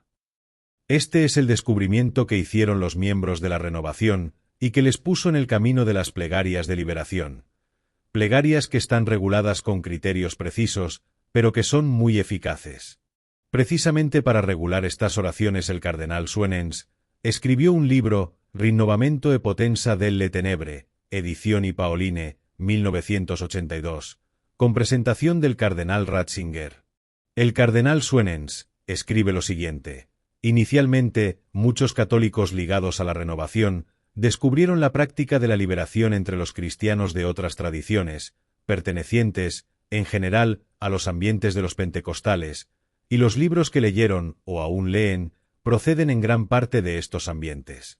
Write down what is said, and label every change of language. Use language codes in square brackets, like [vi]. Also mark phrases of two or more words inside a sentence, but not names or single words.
[es] Este es el descubrimiento que hicieron los miembros de la Renovación y que les puso en el camino de las plegarias de liberación. Plegarias que están reguladas con criterios precisos, pero que son muy eficaces. Precisamente para regular estas oraciones el cardenal Suenens escribió un libro, Rinnovamento e Potenza delle Tenebre, Edizioni Paoline, 1982, con presentación del cardenal Ratzinger. El cardenal Suenens escribe lo siguiente: inicialmente, muchos católicos ligados a la Renovación descubrieron la práctica de la liberación entre los cristianos de otras tradiciones, pertenecientes, en general, a los ambientes de los pentecostales, y los libros que leyeron, o aún leen, proceden en gran parte de estos ambientes.